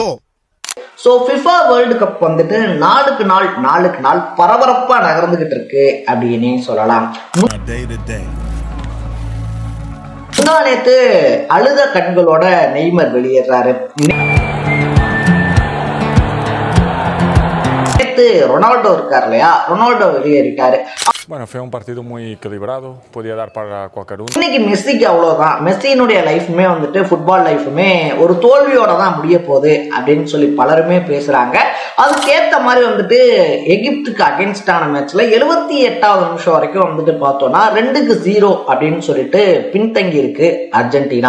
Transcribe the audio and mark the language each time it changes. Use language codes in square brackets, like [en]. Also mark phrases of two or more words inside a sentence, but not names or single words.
[ta] ஸோ ஃபிஃபா வேர்ல்டு கப் வந்துட்டு நாளுக்கு நாள் பரபரப்பா நகர்ந்துகிட்டு இருக்கு அப்படின்னு சொல்லலாம். முந்தா நேத்து அழுத கண்களோட நெய்மர் வெளியேறாரு. ரொனால்டோ இருக்கார் இல்லையா, ரொனால்டோ வெளியேறிட்டாரு. [es] Bueno, fue un partido muy equilibrado, podía dar para cualquier uno. [ta] இன்னைக்கு மெஸ்ஸிக்கு அவ்வளவுதான். மெஸ்ஸினுடைய லைஃபுமே வந்துட்டு ஃபுட்பால் லைஃபுமே ஒரு தோல்வியோட தான் முடிய போகுது அப்படின்னு சொல்லி பலருமே பேசுறாங்க. அதுக்கேற்ற மாதிரி வந்துட்டு எகிப்துக்கு அகேன்ஸ்டான மேட்ச்ல 78வது நிமிஷம் வரைக்கும் வந்துட்டு பார்த்தோம்னா 2-0 அப்படின்னு சொல்லிட்டு பின்தங்கி இருக்கு அர்ஜென்டினா.